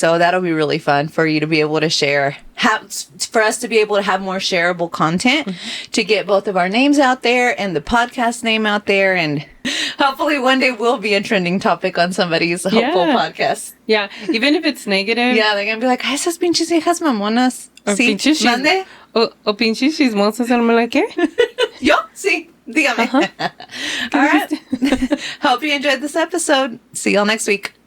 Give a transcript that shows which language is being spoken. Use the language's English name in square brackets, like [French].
[English] So that'll be really fun for you to be able to share, for us to be able to have more shareable content to get both of our names out there and the podcast name out there. And hopefully one day we'll be a trending topic on somebody's hopeful podcast. Yeah, even if it's negative. Yeah, they're going to be like, [Spanish] esas pinches hijas mamonas. Sí, mande. O pinches chismosas, ¿no me la qué? Yo, sí. Dígame. [English] All right. Hope you enjoyed this episode. See y'all next week.